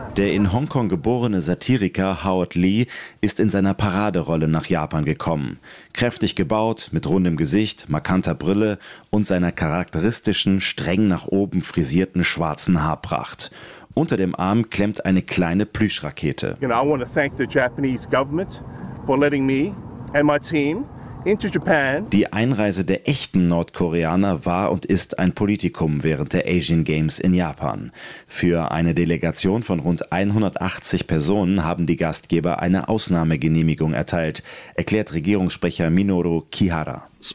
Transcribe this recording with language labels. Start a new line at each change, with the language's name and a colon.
German: Der in Hongkong geborene Satiriker Howard Lee ist in seiner Paraderolle nach Japan gekommen. Kräftig gebaut, mit rundem Gesicht, markanter Brille und seiner charakteristischen, streng nach oben frisierten schwarzen Haarpracht. Unter dem Arm klemmt eine kleine Plüschrakete.
English: You know, I want to thank the Japanese government for letting me and my team into Japan.
German: Die Einreise der echten Nordkoreaner war und ist ein Politikum während der Asian Games in Japan. Für eine Delegation von rund 180 Personen haben die Gastgeber eine Ausnahmegenehmigung erteilt, erklärt Regierungssprecher Minoru Kihara.